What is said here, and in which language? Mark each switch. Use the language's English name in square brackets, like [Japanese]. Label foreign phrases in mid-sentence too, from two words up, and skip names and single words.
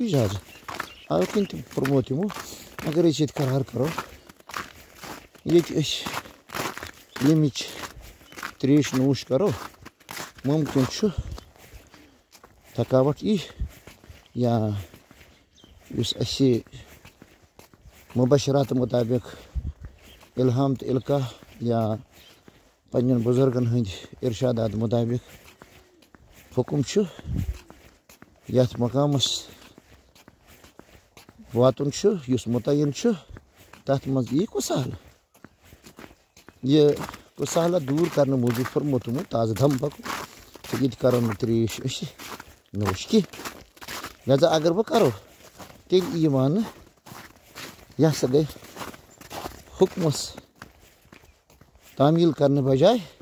[Kashmiri] اِجازت اَوٕ کِنۍ تہِ کوٚرمو تِمو اگر أسۍ ییٚتہِ قرار کرو ییٚتہِ أسۍ ییٚمِچ تریش نوش کرو ممکن چھُ تھکاوٹ یی یا یُس اَسہِ مبشرات مطابق الہام تہٕ القاع یا پننٮ۪ن بُزرگن ہٕنٛدۍ ارشادات مطابق حُکُم چھُ یتھ مقامس واتُن چھُ یُس متعین چھُ تتھ منٛز یی کُسالہٕ یہِ کُسالہ دوٗر کرنہٕ موٗجوٗب فرمو تِمو تازٕ دم پکو تہٕ ییٚتہِ کرو نہٕ تریش أسۍ نوش کینٛہہ لہذا اگر بہٕ کرو تیٚلہِ یی ماننہٕ یہِ ہسا گٔے حُکمس تعمیٖل کرنہٕ بجاے